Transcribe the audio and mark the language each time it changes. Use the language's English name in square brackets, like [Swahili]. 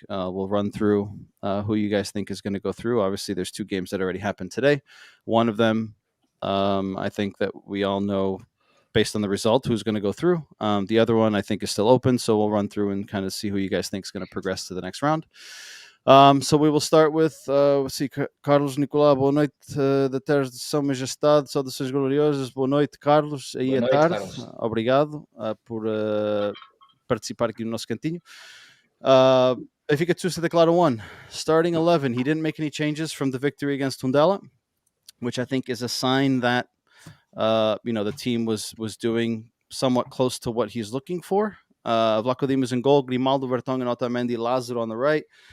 [English] We'll run through who you guys think is going to go through. Obviously, there's 2 games that already happened today. One of them, I think that we all know based on the result who's going to go through. The other one I think is still open, so we'll run through and kind of see who you guys think is going to progress to the next round. So we will start with [Portuguese] Carlos Nicolau, boa noite da terra de São Majestade, saudações gloriosas, boa noite Carlos, aí à tarde, Carlos. Obrigado por participar aqui no nosso cantinho. [English] Benfica 2, Santa Clara 1, starting 11, he didn't make any changes from the victory against Tondela, which I think is a sign that the team was doing somewhat close to what he's looking for. Vlaco Dimas in goal, Grimaldo, Vertonghen, Otamendi, Lázaro on the right.